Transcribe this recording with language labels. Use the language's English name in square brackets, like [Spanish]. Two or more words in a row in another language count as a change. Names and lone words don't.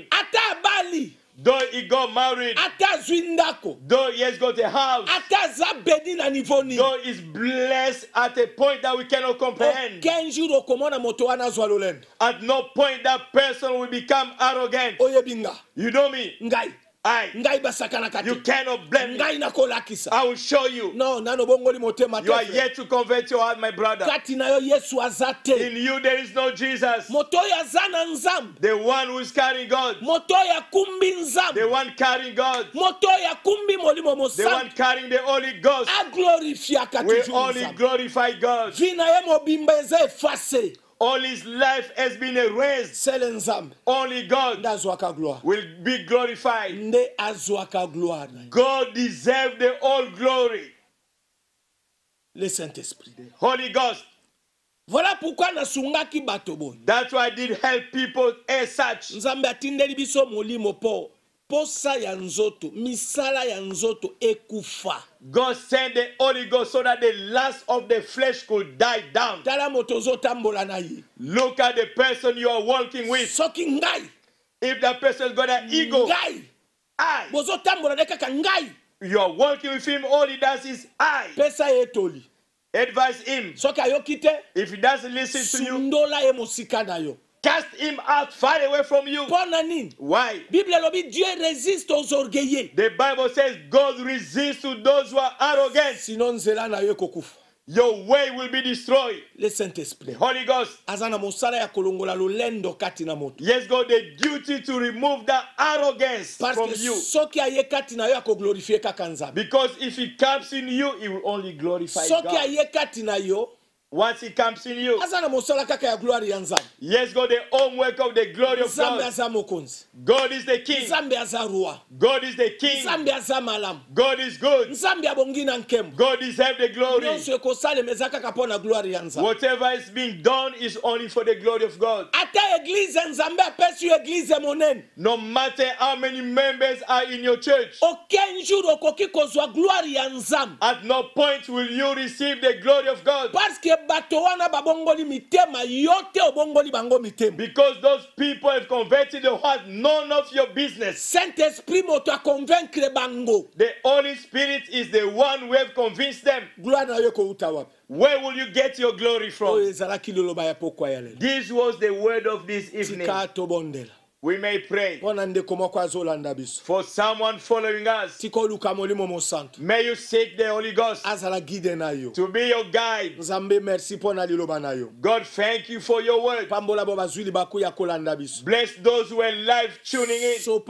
[Lingala] ata abali [English] Though he got married, [Lingala] ata azwi ndako [English] though he has got a house, [Lingala] ata aza beni na nivo nini [English] though he's blessed at a point that we cannot comprehend. [French] aucun jour [Lingala] okomona moto wana azwa lolendo [English] At no point that person will become arrogant. [Lingala] oyebi nga [English] You know me? [Lingala] ngai basakanaka [English] You [Lingala] te [English] cannot blame me. [Lingala] ngai nakolakisa [English] I will show you. [Lingala] no nano bongoli motema [English] You are [Lingala] te [English] yet to convert your heart, my brother. [Lingala] kati na yo yesu aza te [English] In you there is no Jesus. [Lingala] moto oyo aza na nzambe [English] The one who is carrying God. [Lingala] moto oyo akumbi [English] The [Lingala] nzambe [English] one carrying God. [Lingala] moto oyo akumbi molimo [English] The one [Lingala] mosantu [English] carrying the Holy Ghost. [Lingala] aglorifiaka [English] We [French] toujours [English] only [Lingala] nzambe [English] glorify God. [Lingala] vi na ye mobimba eza efase [English] All his life has been erased. [Lingala] sele nzambe [English] Only God [Lingala] nde azwaka gloire [English] will be glorified. [Lingala] nde azwaka gloire na ye [English] God deserves the all glory. [French] le Saint-Esprit [English] Holy Ghost. [French] voilà pourquoi [Lingala] nasungaki bato boye [English] That's why I did help people as such. [Lingala] nzambe atindeli biso molimo po posa ya nzoto misala ya nzoto ekufa [English] God sent the Holy Ghost so that the lust of the flesh could die down. [Lingala] tala moto ozotambola na ye [English] Look at the person you are walking with. [Lingala] soki ngai [English] If that person has got an ego, [Lingala] ngai [English] I. [Lingala] bozotambola nde kaka ngai [English] You are walking with him, all he does is I. [Lingala] pesa ye etoli [English] Advise him. [Lingala] soki ayoki te [English] If he doesn't listen to you, [Lingala] sundola ye mosika na yo [English] cast him out far away from you. [Lingala] mpo na nini [English] Why? [Lingala] bible elobi [French] dieu résiste aux orgueilleux [English] The Bible says God resists to those who are arrogant. [Lingala] sinon nzela na yo ekokufa [English] Your way will be destroyed. [French] le Saint-Esprit [English] The Holy Ghost, [Lingala] aza na mosala ya kolongola lolendo kati na moto [English] he has got the duty to remove that arrogance [French] parce [English] from [French] que [English] you. [Lingala] soki aye kati na yo akoglorifie kaka nzambe [English] Because if he comes in you, he will only glorify [Lingala] soki [English] God. [Lingala] aye kati na yo [English] Once he comes in you, [Lingala] aza na mosala kaka ya gloire ya nzambe [English] he has got the homework of the glory of [Lingala] nzambe [English] God. [Lingala] aza mokonzi [English] God is the king. [Lingala] nzambe aza roi [English] God is the king. [Lingala] nzambe aza malamu [English] God is good. [Lingala] nzambe abongi na nkembo [English] God deserves the glory. [Lingala] nyonso ekosalema eza kaka mpo na gloire ya nzambe [English] Whatever is being done is only for the glory of God. [Lingala] ata eglize nzambe apesi yo eglize monene [English] No matter how many members are in your church, [French] aucun jour [Lingala] okoki kozwa gloire ya nzambe [English] at no point will you receive the glory of God. [French] parce que [English] Because those people have converted the heart, none of your business. [Lingala] Saint-Esprit moto a convaincre bango. [English] The Holy Spirit is the one who have convinced them. [Lingala] Gloire na yo ko uta wapi? [English] Where will you get your glory from? [Lingala] Oyo ezalaki loloba ya pokwa ya lelo. [English] This was the word of this evening. [Lingala] Tika tobondela. [English] We may pray For someone following us. May you seek the Holy Ghost to be your guide. God, thank you for your word. Bless those who are live tuning in.